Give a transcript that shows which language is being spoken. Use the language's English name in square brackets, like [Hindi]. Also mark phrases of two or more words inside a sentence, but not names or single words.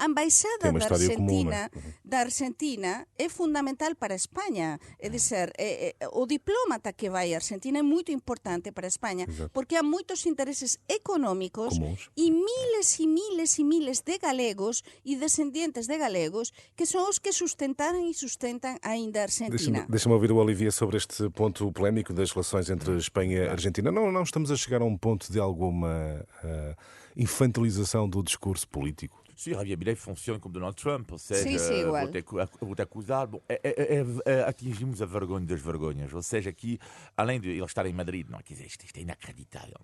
[Galician] A embaixada da Argentina é fundamental para España. É dizer, o diplomata que vai a Argentina é moito importante para España, porque há moitos intereses económicos e miles de galegos e descendientes de galegos que son os que sustentaram e sustentan ainda a Argentina. [Portuguese] Deixa-me ouvir o Olivier sobre este ponto polémico das relações entre Espanha e Argentina. Não estamos a chegar a um ponto de alguma infantilização do discurso político? Sim, Javier Milei funciona como Donald Trump, ou seja, igual. Vou te acusar. Bom, atingimos a vergonha das vergonhas, ou seja, aqui, além de ele estar em Madrid, não, quer dizer, isto é inacreditável.